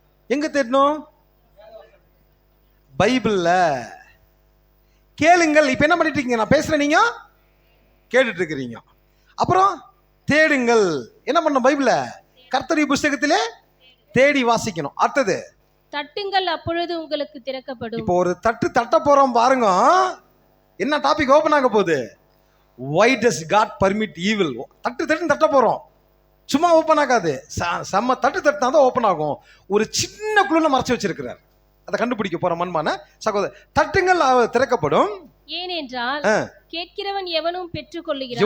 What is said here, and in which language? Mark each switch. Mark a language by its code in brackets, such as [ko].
[ta] எங்க தேடணும்? பைபிள்ல. கேளுங்கள். இப்ப என்ன பண்ணிட்டு இருக்கீங்க? நான் பேசுறேன், நீங்க கேட்டுட்டு இருக்கிறீங்க. அப்புறம் தேடுங்கள். என்ன பண்ணணும்? பைபிள கர்த்தருடைய புஸ்தகத்திலே தேடி வாசிக்கணும். அடுத்தது தட்டுங்கள் அப்பொழுது உங்களுக்கு திறக்கப்படும். இப்போ ஒரு தட்ட போறோம் பாருங்க. என்ன டாபிக் ஓபன் ஆக போகுது? [en] Why does God permit evil? [ta] தட்ட போறோம். சும்மா ஓபன் ஆகாது. செம்ம தட்டுனா தான் ஓபன் ஆகும். ஒரு சின்ன குழுல மறைச்சு வச்சிருக்கிறார். அதை கண்டுபிடிக்க போற மண்மான சகோதர. தட்டுங்கள் திறக்கப்படும். ஏனென்றால் கேட்கிறவன் எவனும் பெற்றுக் கொள்ளுகிறான்.